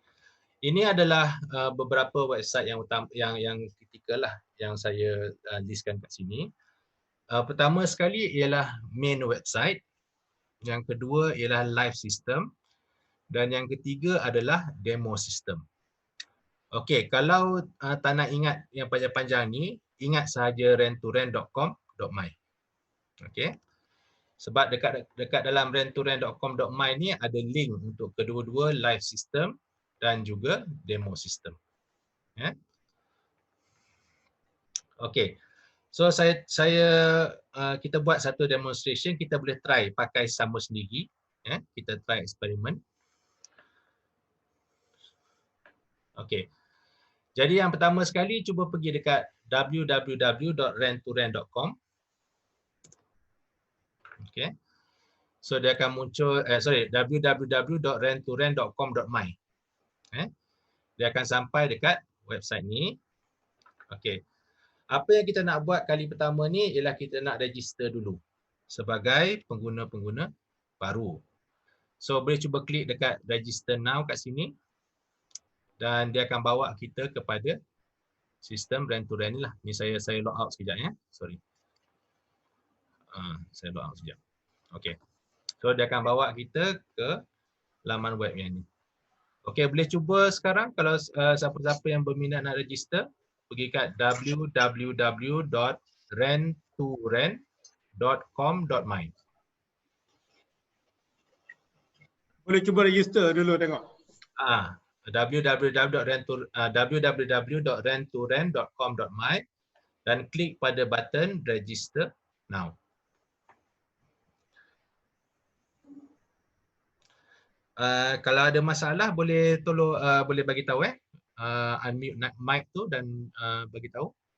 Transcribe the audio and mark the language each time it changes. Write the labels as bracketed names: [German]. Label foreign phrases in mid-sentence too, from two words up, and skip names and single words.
[Malay] Ini adalah beberapa website yang utama yang kritikal lah yang saya listkan kat sini. Pertama sekali ialah [English] main website, [Malay] yang kedua ialah [English] live system, [Malay] dan yang ketiga adalah [English] demo system. [Malay] Okey, kalau tak nak ingat yang panjang-panjang ni, ingat sahaja rent2rent.com.my. Okey. Sebab dekat dalam rent2rent.com.my ni ada link untuk kedua-dua [English] live system [Malay] dan juga [English] demo system. [Malay] Ya. Okey. So kita buat satu demonstration, kita boleh try pakai sama sendiri, ya. Kita try eksperimen. Okey. Jadi yang pertama sekali cuba pergi dekat www.rent2rent.com. Okey. So dia akan muncul www.rent2rent.com.my. Dia akan sampai dekat website ni. Okey. Apa yang kita nak buat kali pertama ni ialah kita nak register dulu sebagai pengguna-pengguna baru. So boleh cuba klik dekat [English] register now [Malay] kat sini dan dia akan bawa kita kepada sistem rent to rent ni lah. Ni saya [English] log out [Malay] sekejap ya. Sorry. Saya [English] log out [Malay] sekejap. Okey. So dia akan bawa kita ke laman web yang ni. Okey, boleh cuba sekarang kalau siapa-siapa yang berminat nak register, pergi kat www.rent2rent.com.my. Boleh cuba register dulu tengok. www.rent2rent.com.my dan klik pada [English] button register now. [Malay] Kalau ada masalah boleh tolong boleh bagi tahu [English] unmute mic [Malay] tu dan bagi tahu.